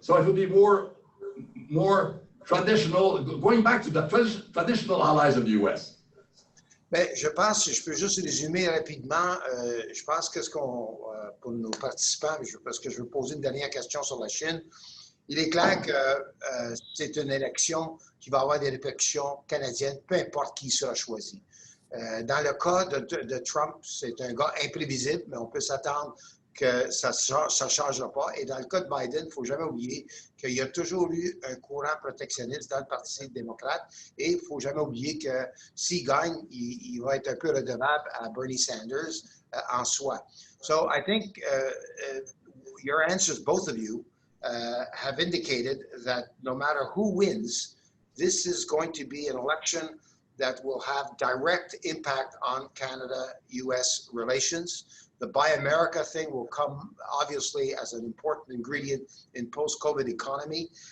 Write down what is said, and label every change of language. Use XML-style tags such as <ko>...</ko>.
<en>So it will be more traditional, going back to the traditional allies of the US.</en> <fr>Bien, je pense, je peux juste résumer rapidement, je pense que pour nos participants, parce que je veux poser une dernière question sur la Chine, il est clair que c'est une élection qui va avoir des répercussions canadiennes, peu importe qui sera choisi. Dans le cas de Trump, c'est un gars imprévisible, mais on peut s'attendre que ça ne changera pas. Et dans le cas de Biden, il ne faut jamais oublier qu'il y a toujours eu un courant protectionniste dans le Parti démocrate. Et il ne faut jamais oublier que s'il gagne, il va être un peu redevable à Bernie Sanders en soi.</fr> <en>So I think your answers, both of you, have indicated that no matter who wins, this is going to be an election that will have direct impact on Canada-US relations. The Buy America thing will come, obviously, as an important ingredient in post-COVID economy.</en>